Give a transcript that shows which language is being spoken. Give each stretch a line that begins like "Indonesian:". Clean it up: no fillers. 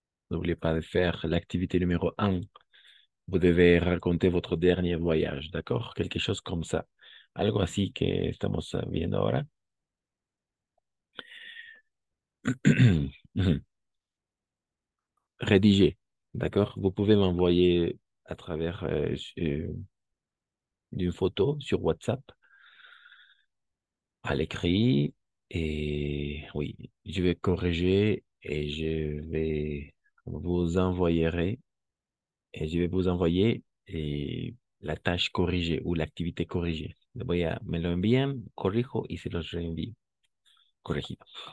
French: N'oubliez pas de faire l'activité numéro un. Vous devez raconter votre dernier voyage, d'accord? Quelque chose comme ça.
Spanish: Algo así que estamos viendo ahora.
French: Rédiger, d'accord? Vous pouvez m'envoyer à travers d'une photo sur WhatsApp à l'écrit et oui, je vais corriger et vous envoyer je vais vous envoyer la tâche corrigée ou l'activité corrigée.
Spanish: Me lo envían, corrijo y se los reenvío. Corregido.